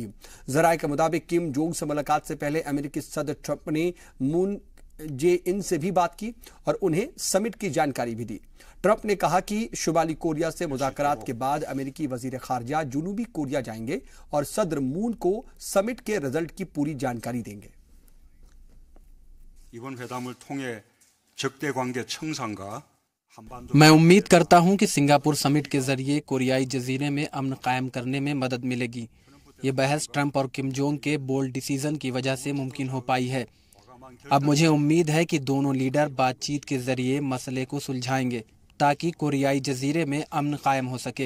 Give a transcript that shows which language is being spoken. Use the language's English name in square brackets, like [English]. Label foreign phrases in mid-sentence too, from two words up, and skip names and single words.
[Urdu] ذرائع کے مطابق کم جونگ سے ملاقات سے پہلے امریکی صدر ٹرمپ نے مون جے ان سے بھی بات کی اور انہیں سمٹ کی جانکاری بھی دی. ٹرمپ نے کہا کہ شمالی کوریا سے مذاکرات کے بعد امریکی وزیر خارجہ جنوبی کوریا جائیں گے اور صدر مون کو سمٹ کے رزلٹ کی پوری جانکاری دیں گے. [Korean] 이번 회담을 통해 적대 관계 청산과 [Urdu] میں امید کرتا ہوں کہ سنگاپور سمٹ کے ذریعے کوریائی جزیرے میں امن قائم کرنے میں مدد ملے گی. یہ بحث ٹرمپ اور کم جونگ کے [English] bold decision [Urdu] کی وجہ سے ممکن ہو پائی ہے. اب مجھے امید ہے کہ دونوں لیڈر بات چیت کے ذریعے مسئلے کو سلجھائیں گے تاکہ کوریائی جزیرے میں امن قائم ہو سکے.